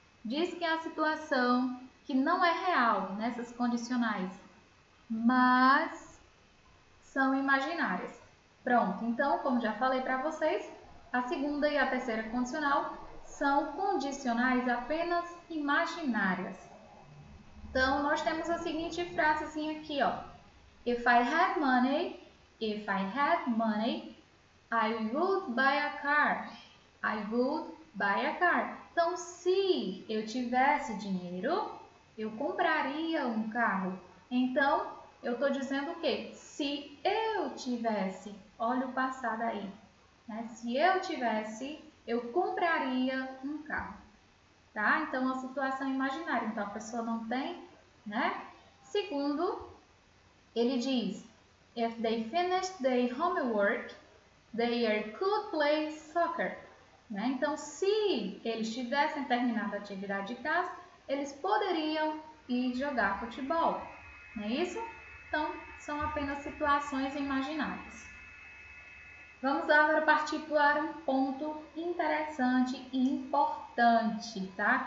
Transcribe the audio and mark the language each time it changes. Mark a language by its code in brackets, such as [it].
[pt] Diz que é a situação que não é real nessas condicionais, mas são imaginárias. Pronto, então, como já falei para vocês, a segunda e a terceira condicional são condicionais apenas imaginárias. Então, nós temos a seguinte frasezinha aqui, ó. [en] If I had money, I would buy a car. I would buy a car. [pt] Então, se eu tivesse dinheiro, eu compraria um carro. Então, eu estou dizendo o quê? Se eu tivesse, olha o passado aí, né? Se eu tivesse, eu compraria um carro, tá? Então, é uma situação imaginária. Então, a pessoa não tem, né? Segundo, ele diz, [en] if they finished their homework, they could play soccer. [pt] Né? Então, se eles tivessem terminado a atividade de casa, eles poderiam ir jogar futebol. Não é isso? Então, são apenas situações imaginárias. Vamos agora partir para um ponto interessante e importante, tá?